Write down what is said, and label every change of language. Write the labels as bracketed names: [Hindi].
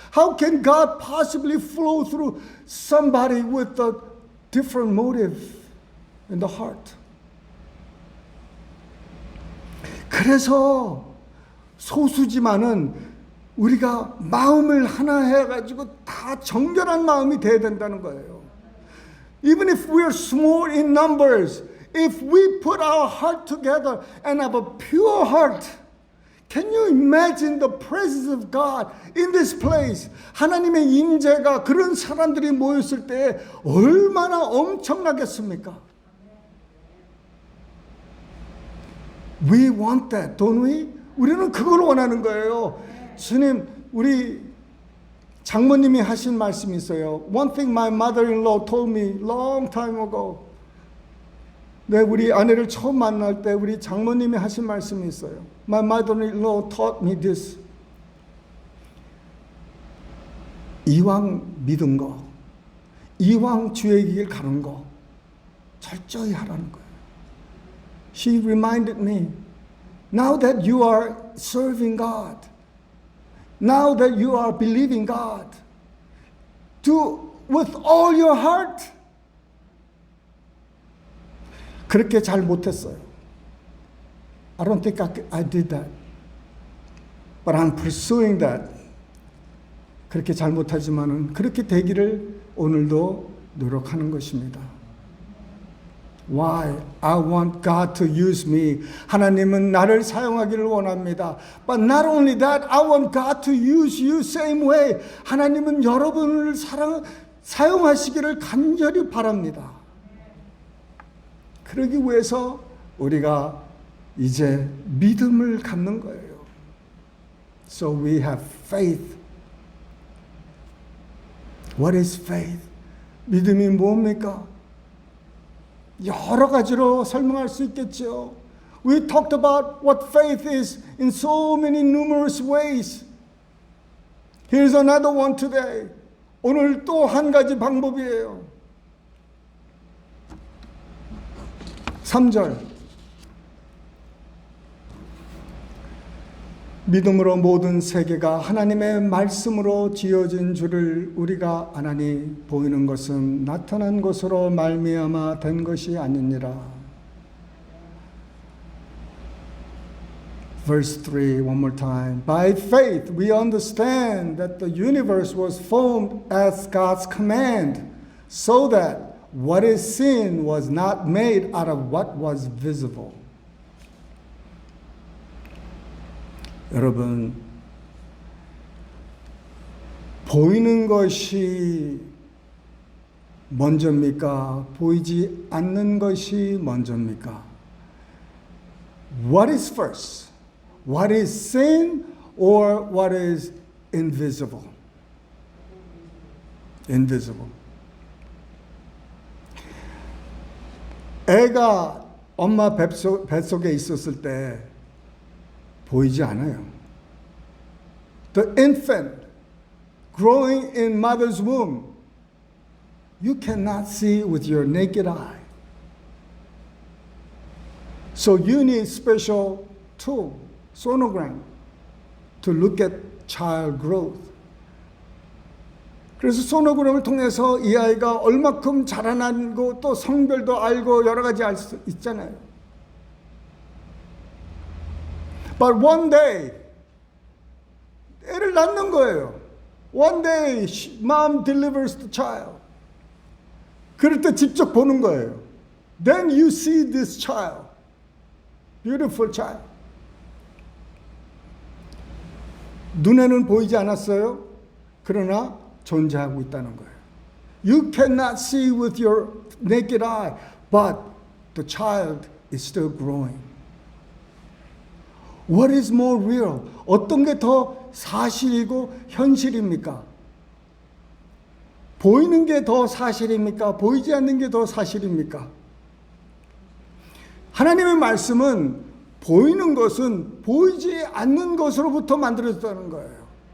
[English] How can God possibly flow through somebody with a different motive in the heart? [Korean] 그래서 소수지만은 우리가 마음을 하나 해가지고 다 정결한 마음이 돼야 된다는 거예요. [English] Even if we are small in numbers, if we put our heart together and have a pure heart, can you imagine the presence of God in this place? [Korean] 하나님의 임재가 그런 사람들이 모였을 때 얼마나 엄청나겠습니까? [English] We want that, don't we? [Korean] 우리는 그걸 원하는 거예요. 주님, 우리 장모님이 하신 말씀이 있어요. [English] One thing my mother-in-law told me long time ago. [Korean] 네, 우리 아내를 처음 만날 때 우리 장모님이 하신 말씀이 있어요. [English] My mother-in-law taught me this. [Korean] 이왕 믿은 거, 이왕 주의 길 가는 거 철저히 하라는 거예요. [English] She reminded me, now that you are serving God, now that you are believing God, do with all your heart. [Korean] 그렇게 잘 못했어요. [English] I don't think I did that. But I'm pursuing that. [Korean] 그렇게 잘 못하지만은 그렇게 되기를 오늘도 노력하는 것입니다. [English] Why? I want God to use me. [Korean] 하나님은 나를 사용하기를 원합니다. [English] But not only that, I want God to use you same way. [Korean] 하나님은 여러분을 사용하시기를 간절히 바랍니다. 그러기 위해서 우리가 이제 믿음을 갖는 거예요. [English] So we have faith. What is faith? [Korean] 믿음이 뭡니까? 여러 가지로 설명할 수 있겠죠. [English] We talked about what faith is in so many numerous ways. Here's another one today. [Korean] 오늘 또 한 가지 방법이에요. 3절. 믿음으로 모든 세계가 하나님의 말씀으로 지어진 줄을 우리가 아나니 보이는 것은 나타난 것으로 말미암아 된 것이 아니니라. [English] Verse 3, one more time. By faith we understand that the universe was formed as God's command, so that what is seen was not made out of what was visible. [Korean] 여러분, 보이는 것이 먼저입니까? 보이지 않는 것이 먼저입니까? [English] What is first? What is seen or what is invisible? Invisible. [Korean] 애가 엄마 뱃속에 있었을 때 보이지 않아요. [English] The infant growing in mother's womb, you cannot see with your naked eye. So you need special tool, sonogram, to look at child growth. [Korean] 그래서 소노그램을 통해서 이 아이가 얼마큼 자라나고 또 성별도 알고 여러 가지 알 수 있잖아요. [English] But one day, [Korean] 애를 낳는 거예요. [English] One day, mom delivers the child. [Korean] 그럴 때 직접 보는 거예요. [English] Then you see this child. Beautiful child. [Korean] 눈에는 보이지 않았어요. 그러나 존재하고 있다는 거예요. [English] You cannot see with your naked eye, but the child is still growing. What is more real? [Korean] 어떤 게 더 사실이고 현실입니까? 보이는 게 더 사실입니까? 보이지 않는 게 더 사실입니까? 하나님의 말씀은 보이는 것은 보이지 않는 것으로부터 만들어졌다는 거예요.